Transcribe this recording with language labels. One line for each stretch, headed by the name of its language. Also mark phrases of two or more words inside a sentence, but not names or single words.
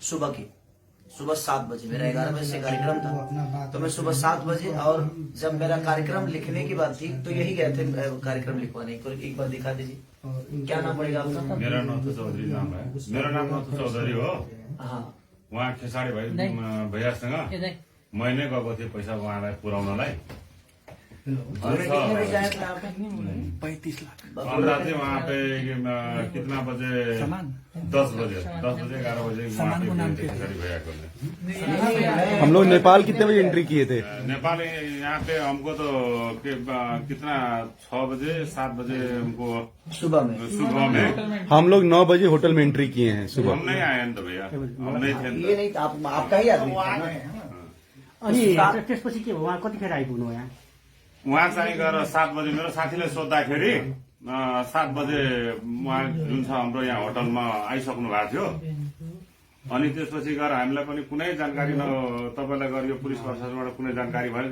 Hindi: सुबह 7 बजे मेरा 11 बजे से कार्यक्रम था, तो मैं सुबह 7 बजे, और जब मेरा कार्यक्रम लिखने की बात थी तो यही गए थे कार्यक्रम लिखवाने को। एक बार दिखा दीजिए, क्या नाम पड़ेगा आपका? मेरा नाम तो चौधरी नाम है। मेरा नाम तो चौधरी हो। हाँ,
Nepali: उहाँ खेसाडी भैयासँग मैले गएको थिएँ पैसा उहाँलाई पुर्याउनलाई।
Hindi: और कितने बजे आए थे आप? 35 लाख। अन्दाज चाहिँ वहाँ पे कितना बजे? 10 बजे 11 बजे वहाँ पे खेसाडी भैया को। हम लोग नेपाल कितने बजे एंट्री किए थे? नेपाल यहाँ पे हमको तो कितना 6 बजे 7 बजे हमको सुबह में हम लोग 9 बजे होटल में एंट्री किए हैं सुबह। हम नहीं आए तो भैया, हम नहीं थे। ये नहीं आपका ही आदमी था ना?
Nepali: अनि त्यसपछि के भयो, उहाँ कतिखेर आइपुग्नु यहाँ? उहाँ चाहिँ गएर 7 बजे मेरो साथीले सोद्धाखेरि 7 बजे उहाँ जुन छ हाम्रो यहाँ होटलमा आइसक्नु भएको थियो। अनि त्यसपछि गएर हामीलाई पनि कुनै जानकारी न तपाईँलाई गएर यो पुलिस प्रशासनबाट कुनै जानकारी भएन।